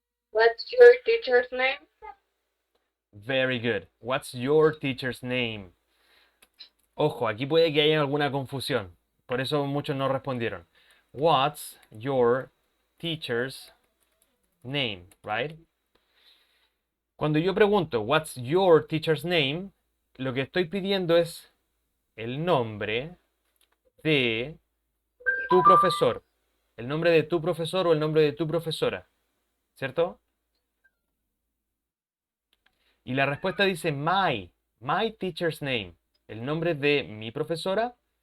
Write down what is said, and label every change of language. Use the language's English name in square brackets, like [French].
[English] What's your teacher's name? Very good. What's your teacher's name? [Spanish] Ojo, aquí puede que haya alguna confusión. Por eso muchos no respondieron. [English] What's your teacher's name, right? [Spanish] Cuando yo pregunto, [English] what's your teacher's name? [Spanish] Lo que estoy pidiendo es el nombre de tu profesor. El nombre de tu profesor o el nombre de tu profesora. ¿Cierto? Y la respuesta dice [English] my teacher's name. [Spanish] El nombre de mi profesora.